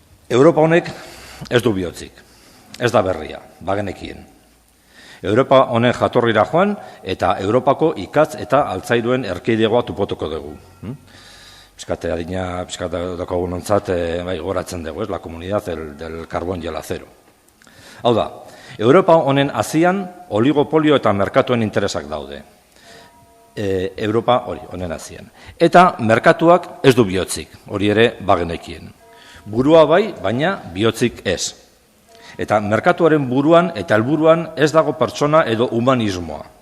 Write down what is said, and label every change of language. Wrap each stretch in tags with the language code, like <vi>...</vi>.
<eu>Europa honek ez du bihotzik, ez da berria, bagenekien. Europa honen jatorrira joan, eta Europako ikatz eta altzairuen erkidegoa tupotuko dugu. Piskate adina, piskate dakogun ontzat, goratzen dugu, ez?</eu> <es>La comunidad del carbón y el acero.</es> <eu>Hau da, Europa honen azian oligopolio eta merkatuen interesak daude. Europa honen azian. Eta merkatuak ez du bihotzik, hori ere bagenekien. Burua bai, baina bihotzik ez. Eta merkatuaren buruan eta helburuan ez dago pertsona edo humanismoa.</eu>